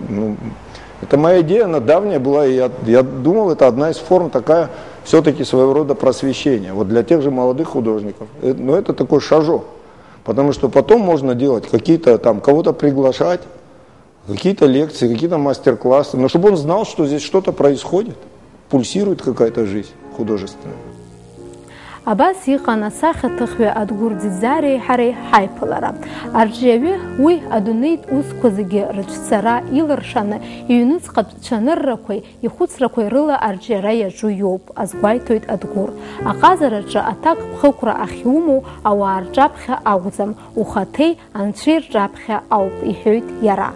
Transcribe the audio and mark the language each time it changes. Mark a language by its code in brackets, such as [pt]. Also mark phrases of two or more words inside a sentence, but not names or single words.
[ru] Это моя идея, она давняя была, и я думал, это одна из форм такая, все-таки своего рода просвещения. Вот для тех же молодых художников. Но это такой шажок. Потому что потом можно делать какие-то там, кого-то приглашать, какие-то лекции, какие-то мастер-классы. Но чтобы он знал, что здесь что-то происходит, пульсирует какая-то жизнь художественная. [ab] Абас иҟан асахьаҭыхҩы Адгәыр Ӡиӡариеи ҳареи ҳаиԥылара. Арҿиаҩы уи адунеитә усқәа зегьы рыҿцара илыршаны иҩнуҵҟатә цәаныррақәеи ихәыцрақәеи рыла арҿиара иаҿу иоуп, азгәеиҭоит Адгәыр. Аҟазараҿы аҭак ԥхықәра ахьумоу ауаа рҿаԥхьа акәӡам, ухаҭеи анцәеи рҿаԥхьа ауп, иҳәоит иара.